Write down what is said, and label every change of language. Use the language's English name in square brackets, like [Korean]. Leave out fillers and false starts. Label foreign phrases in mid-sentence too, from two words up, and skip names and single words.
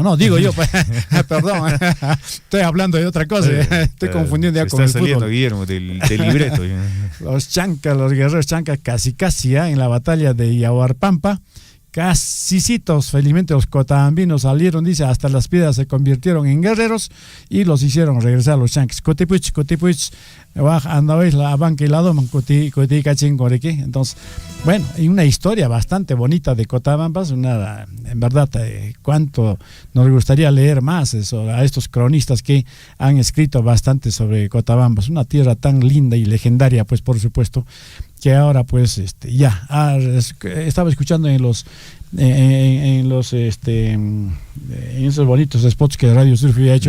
[Spanish] No, digo yo, perdón, estoy hablando de otra cosa, estoy confundiendo ya con el saliendo, fútbol. Guillermo, del libreto. Los chancas, los guerreros chancas, casi en la batalla de Yahuarpampa, casicitos, felizmente los cotabambinos salieron, dice, hasta las piedras se convirtieron en guerreros y los hicieron regresar a los chancas. Cotipuch, andabais la banca y la doma, entonces, bueno, hay una historia bastante bonita de Cotabamba, en verdad, cuánto nos gustaría leer más a estos cronistas que han escrito bastante sobre Cotabamba, es una tierra tan linda y legendaria, pues por supuesto, que ahora pues estaba escuchando en esos bonitos spots que Radio Surf había hecho.